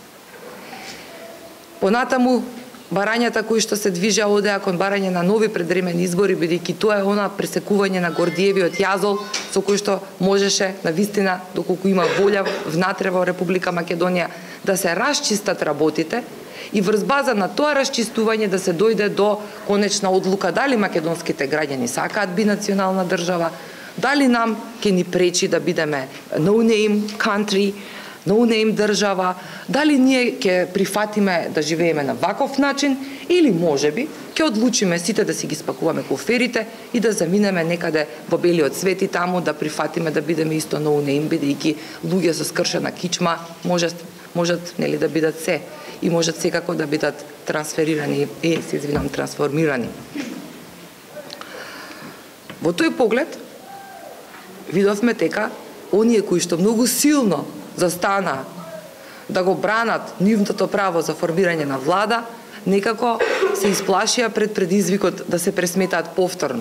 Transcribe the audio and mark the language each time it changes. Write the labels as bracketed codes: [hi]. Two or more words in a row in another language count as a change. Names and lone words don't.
[mk] Понатаму барањата кои што се движеа одеа кон барање на нови предвремени избори, бидејќи тоа е она пресекување на Гордиевиот јазол со кој што можеше навистина, доколку има волја внатре во Република Македонија, да се расчистат работите и врз база на тоа расчистување да се дојде до конечна одлука дали македонските граѓани сакаат бинационална држава, дали нам ќе ни пречи да бидеме [en] no name country, no name [mk] држава, дали ние ќе прифатиме да живееме на ваков начин или можеби ќе одлучиме сите да си ги спакуваме куферите и да заминеме некаде во белиот свет и таму да прифатиме да бидеме исто [en] no name, [mk] бидејќи луѓе со скршена кичма можат нели да бидат се и можат секако да бидат трансферирани и трансформирани. Во тој поглед видовме дека оние кои што многу силно застана да го бранат нивното право за формирање на влада, некако се исплашија пред предизвикот да се пресметаат повторно.